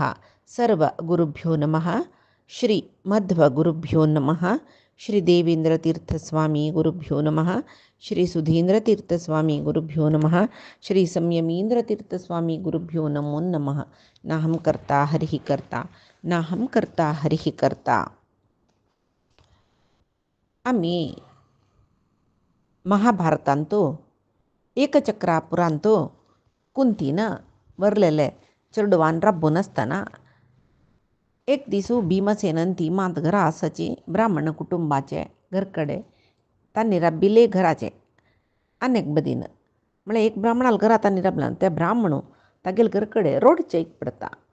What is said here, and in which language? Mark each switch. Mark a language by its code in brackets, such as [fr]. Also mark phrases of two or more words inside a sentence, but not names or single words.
[sa] सर्वगुरुभ्यो नमः। श्री मध्वगुरुभ्यो नमः। श्री देवेन्द्रतीर्थस्वामी गुरुभ्यो नमः। श्री सुधीन्द्रतीर्थस्वामी गुरुभ्यो नमः। श्री संयमीन्द्रतीर्थस्वामी गुरुभ्यो नमो नमः। नाहं कर्ता हरिः कर्ता नाहं कर्ता हरिः कर्ता। [kok] आम्ही महाभारतांतो एकचक्रापुरांतो कुंतीनं वरलेले चेडवान राबून असताना एक दिसू भीमसेनन ती मात घरा असाची ब्राह्मण कुटुंबाचे घरकडे तांनी राबिले घराचे अनेक बदीन म्हळ्यार एक ब्राह्मणाला घरा तांनी राबला त्या ब्राह्मणू तागेल घरकडे रोडचे एक पडता.